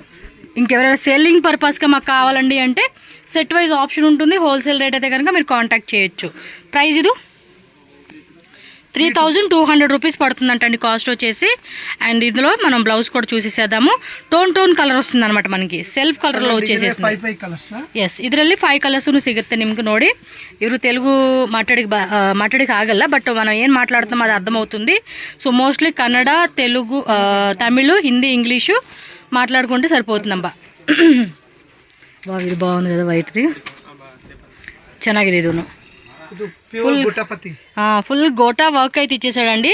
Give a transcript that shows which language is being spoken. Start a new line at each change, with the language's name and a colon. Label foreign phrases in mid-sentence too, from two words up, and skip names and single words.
Telugu: ఇంకెవరైనా
English: selling purposeగా
Telugu: మాకు కావాలండి అంటే
English: set wise option
Telugu: ఉంటుంది.
English: wholesale rate
Telugu: అయితే కనుక మీరు కాంటాక్ట్ చేయొచ్చు. ప్రైస్ ఇది 3200 రూపీస్ పడుతుందంటండి కాస్ట్ వచ్చేసి. అండ్ ఇందులో మనం బ్లౌజ్ కూడా చూసేసేద్దాము.
English: tone color
Telugu: వస్తుంది అనమాట, మనకి
English: self colorలో
Telugu: వచ్చేసేసి.
Kannada: ಎಸ್ ಇದರಲ್ಲಿ 5 ಕಲರ್ಸ್ ಸಿಗುತ್ತೆ ನಿಮ್ಗೆ. ನೋಡಿ ಇವರು ತೆಲುಗು ಮಾತಾಡಿಗೆ ಆಗಲ್ಲ, ಬಟ್ మనం ಏನು
Telugu: మాట్లాడుతాం అది అర్థమవుతుంది. సో మోస్ట్లీ కన్నడ, తెలుగు, తమిళ్, హిందీ, ఇంగ్లీషు మాట్లాడుకుంటే సరిపోతుందమ్మా. వావ్, ఇది బాగుంది కదా, వైట్ది ಚೆನ್ನಾಗಿದೆ. ఇది ఫుల్ గోటా వర్క్ అయితే ఇచ్చేసాడండి.